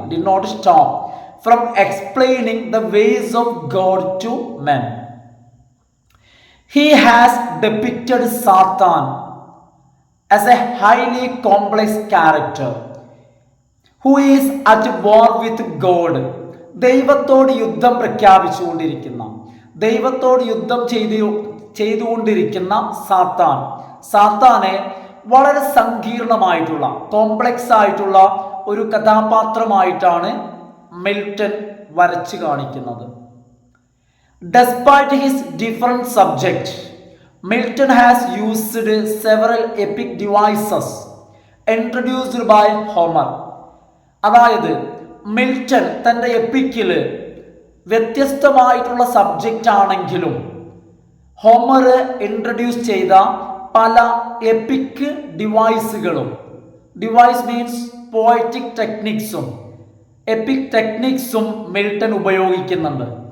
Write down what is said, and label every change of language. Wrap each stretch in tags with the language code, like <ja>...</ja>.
<en>Did not stop from explaining the ways of God to men. He has depicted Satan as a highly complex character who is at war with God.</en> <ml>ദൈവത്തോട് യുദ്ധം പ്രഖ്യാപിച്ചുകൊണ്ടിരിക്കുന്ന, ദൈവത്തോട് യുദ്ധം ചെയ്തുകൊണ്ടിരിക്കുന്ന സാത്താനെ വളരെ സങ്കീർണമായിട്ടുള്ള complex ആയിട്ടുള്ള ഒരു കഥാപാത്രമായിട്ടാണ് മിൽട്ടൺ വരച്ചു കാണിക്കുന്നത്.</ml> <en>Despite his different subject, Milton has used several epic devices introduced by Homer.</en> <ml>അതായത് മിൽട്ടൺ തൻ്റെ എപ്പിക്കിൽ വ്യത്യസ്തമായിട്ടുള്ള സബ്ജക്റ്റ് ആണെങ്കിലും ഹോമർ ഇൻട്രൊഡ്യൂസ് ചെയ്ത പല EPIC ഡിവൈസുകളും,</ml> <en>device means poetic ടെക്നിക്സും</en> <ml>EPIC ടെക്നിക്സും Milton ഉപയോഗിക്കുന്നുണ്ട്.</ml>